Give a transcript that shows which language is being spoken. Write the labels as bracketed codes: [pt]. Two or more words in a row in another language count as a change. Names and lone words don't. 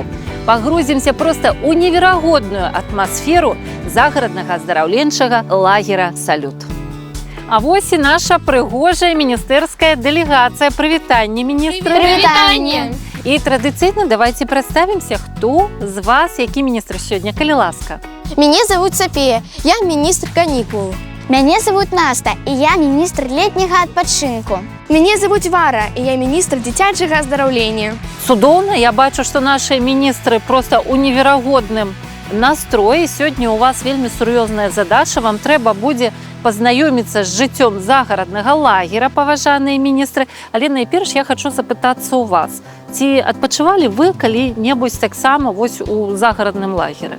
[be] Пагрузімся проста ў неверагодную атмасферу загараднага аздараўленчага лагера «Салют». А вось і наша прыгожая міністэрская дэлегацыя. Прывітанне, міністры! Прывітанне! І традыцыйна давайте прадставімся, хто з вас, які міністр сёння, калі ласка. [ru] Меня зовут София, я министр каникул. Меня зовут Наста, и я министр летнего отпочинку. Меня зовут Вара, и я министр [be] дзіцячага аздараўлення. Цудоўна, я бачу, што наши міністры просто ў неверагодным настроі. Сёння у вас вельмі сур'ёзная задача, вам трэба будзе пазнаёміцца з жыццём загараднага лагера, паважаныя міністры. Але найперш я хочу запытацца ў вас. Ці адпачывалі вы калі-небудзь таксама вось у загарадным лагеры?